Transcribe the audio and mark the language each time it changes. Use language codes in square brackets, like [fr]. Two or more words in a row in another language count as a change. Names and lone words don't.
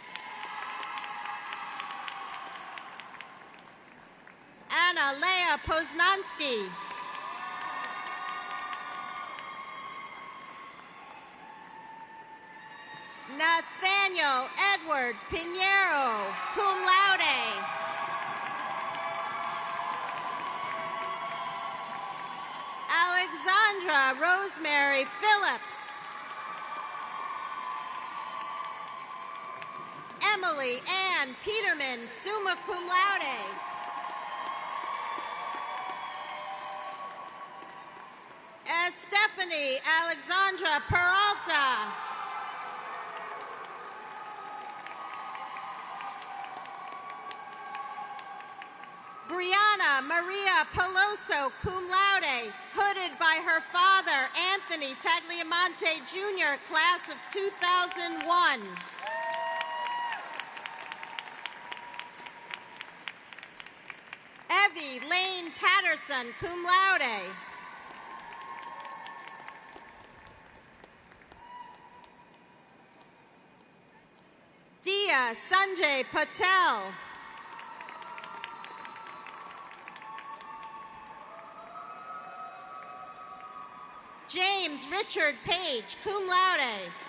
[en] Anna Lea Poznansky. Nathaniel Edward Pinheiro, [la] cum laude. [en] Alexandra Rosemary Phillips. Emily Ann Peterman, [la] summa cum laude. [en] Stephanie Alexandra Peralta. Brianna Maria Peloso, [la] cum laude, [en] hooded by her father, Anthony Tagliamonte Jr., class of 2001. Evie Lane Patterson, [la] cum laude. [en] Dia Sanjay Patel. James Richard Page, [la] cum laude.